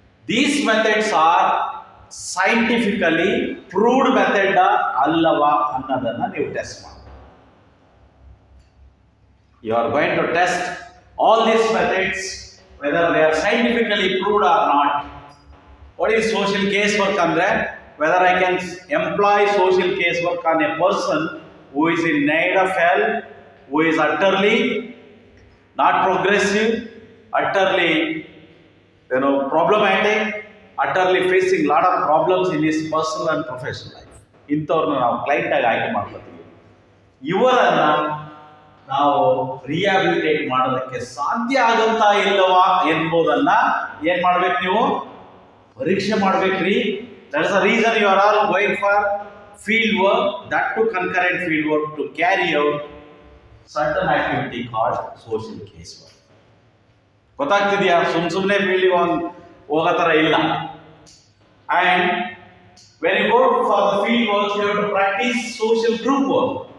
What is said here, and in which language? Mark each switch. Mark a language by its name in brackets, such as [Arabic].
[English] these methods are scientifically proved method [Kannada] ಅಲ್ಲವಾ ಅನ್ನೋದನ್ನ ನೀವು ಟೆಸ್ಟ್ ಮಾಡಿ. [English] You are going to test all these methods whether they are scientifically proved or not. What is social case work [Kannada] ಅಂದ್ರೆ, [English] whether I can employ social case work on a person who is in need of help, who is utterly not progressive, utterly problematic, utterly facing lot of problems in his personal and professional life. [Kannada] ಇಂಥವ್ರನ್ನ ನಾವು client ಆಗಿ ಆಯ್ಕೆ ಮಾಡ್ಕೊತೀವಿ. ಇವರನ್ನ ನಾವು rehabilitate ಮಾಡೋದಕ್ಕೆ ಸಾಧ್ಯ ಆಗುತ್ತಾ ಇಲ್ಲವಾ ಎಂಬುದನ್ನ ಏನ್ ಮಾಡ್ಬೇಕು? ನೀವು ಪರೀಕ್ಷೆ ಮಾಡ್ಬೇಕ್ರಿ. [English] That is the reason you are all going for field work, that to concurrent field work, to carry out certain activity called social case work. [Kannada] ಗೊತ್ತಾಗ್ತಿದೆಯಾ? ಸುಮ್ಮನೆ ಫೀಲ್ಡಿಗೆ ಹೋಗೋ ಥರ ಇಲ್ಲ. [English] And when you go for the field work, you have to practice social group work.